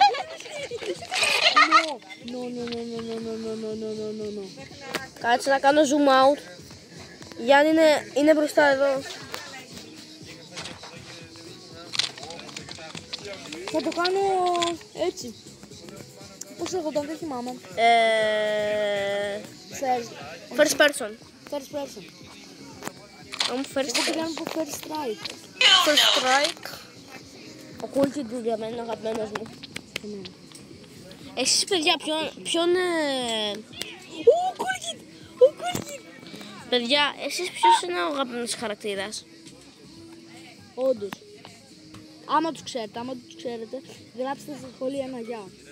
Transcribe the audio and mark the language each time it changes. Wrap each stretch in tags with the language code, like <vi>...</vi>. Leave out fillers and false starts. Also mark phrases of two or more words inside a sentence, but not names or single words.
<en>No.</en> <el>Κάτσε να κάνω</el> <en>zoom out.</en> <el>Γιάννη είναι μπροστά εδώ. Θα το κάνω έτσι. Πώς λέγονταν, δεν θυμάμαι.</el> <en>First person. First person. First</en> <el>Εγώ πηγαίνω από</el> <en>first strike. First strike.</en> <el>Ο Cool Kid για μένα είναι ο αγαπημένος μου. Εσείς παιδιά ποιον... Ο Cool Kid. Παιδιά, εσείς ποιος είναι ο αγαπημένος χαρακτήρας? Όντως. Άμα τους ξέρετε, γράψτε στα σχόλια ένα γεια.</el>